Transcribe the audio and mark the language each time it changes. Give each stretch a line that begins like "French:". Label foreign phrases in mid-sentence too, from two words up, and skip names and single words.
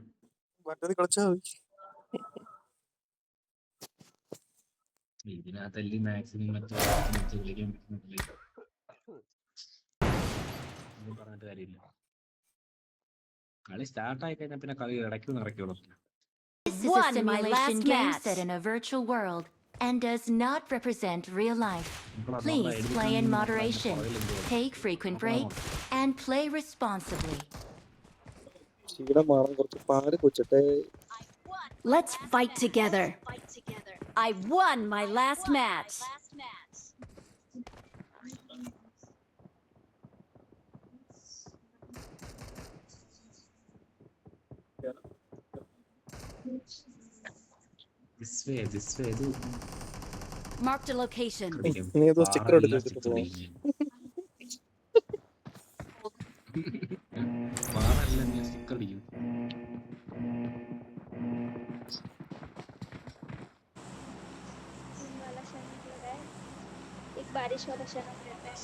Malayalam: മറ്റേത് കളിച്ചാ മതി. ഇതിനകത്തല്ലേ മാക്സിമം മറ്റേ കളിക്കാൻ പറ്റുന്നില്ല. പറഞ്ഞിട്ട് കാര്യമില്ല. കളി സ്റ്റാർട്ട് ആയി കഴിഞ്ഞാൽ പിന്നെ കളി ഇടയ്ക്കൊന്നും ഇറക്കിയോളൂ.
English: This is a simulation game set in a virtual world and does not represent real life. Please play in moderation, take frequent breaks, and play responsibly. Let's fight together. I won my last match. This way. Marked a location.
Malayalam: സ്റ്റിക്കർ എടുത്തിട്ട് പോവാം.
Hindi: एक बारिश वाला शहर रहता है,